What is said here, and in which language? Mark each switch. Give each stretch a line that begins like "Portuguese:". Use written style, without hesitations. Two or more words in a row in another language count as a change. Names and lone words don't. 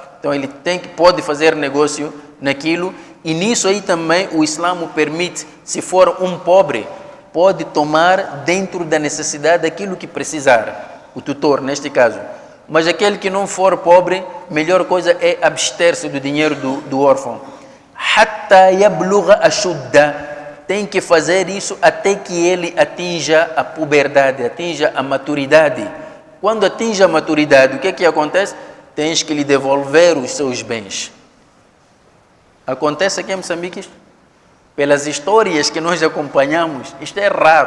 Portuguese: Então ele pode fazer negócio naquilo, e nisso aí também o Islã permite, se for um pobre, pode tomar dentro da necessidade aquilo que precisar, o tutor neste caso. Mas aquele que não for pobre, melhor coisa é abster-se do dinheiro do órfão.
Arabic: حتى يبلغ أشده.
Portuguese: Tem que fazer isso até que ele atinja a puberdade, atinja a maturidade. Quando atinge a maturidade, o que acontece? Tens que lhe devolver os seus bens. Acontece aqui em Moçambique, pelas histórias que nós acompanhamos, isto é raro.